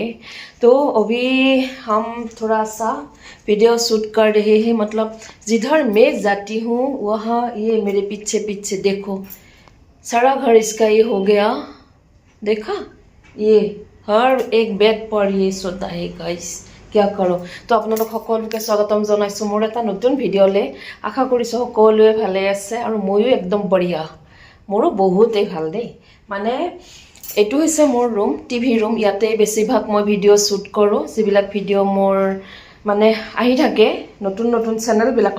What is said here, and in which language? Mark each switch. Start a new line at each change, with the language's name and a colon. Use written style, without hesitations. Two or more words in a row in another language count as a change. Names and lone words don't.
Hindi: तो अभी हम थोड़ा सा वीडियो शूट कर रहे हैं, मतलब जिधर मैं जाती हूँ वहाँ ये मेरे पीछे पीछे देखो सारा घर इसका ये हो गया, देखा ये हर एक बेड पर ये सोता है गाइस। क्या करो तो
Assamese: আপোনালোক সকলোকে স্বাগতম জনাইছো মোৰ এটা নতুন ভিডিঅ'লে। আশা কৰিছো সকলোৱে ভালে আছে আৰু ময়ো একদম বঢ়িয়া, মোৰো বহুতেই ভাল দেই। মানে এইটো হৈছে মোৰ ৰুম, টিভি ৰুম। ইয়াতে বেছিভাগ মই ভিডিঅ' শ্বুট কৰোঁ, যিবিলাক ভিডিঅ' মোৰ মানে আহি থাকে নতুন নতুন চেনেলবিলাকত।